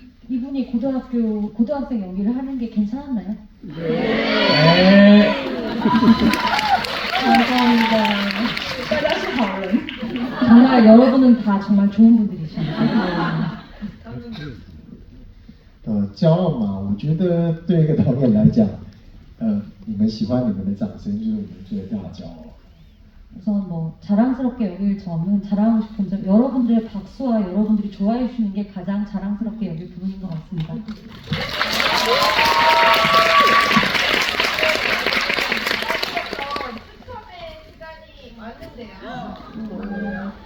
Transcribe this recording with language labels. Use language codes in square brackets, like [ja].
[ko] 이분이 고등학생 연기를 하는 게 괜찮았나요? 네. 감사합니다. 정말 여러분은 다 정말 좋은 분들이십니다. [zh] 骄傲嘛，我觉得对一个导演来讲，你们喜欢你们的掌声就是我们最大的骄傲。 [ko] 우선 뭐 자랑스럽게 여길 점은 자랑하고 싶은 점 여러분들의 박수와 여러분들이 좋아해 주시는 게 가장 자랑스럽게 여길 부분인 것 같습니다. 추첨의 시간이 왔는데요.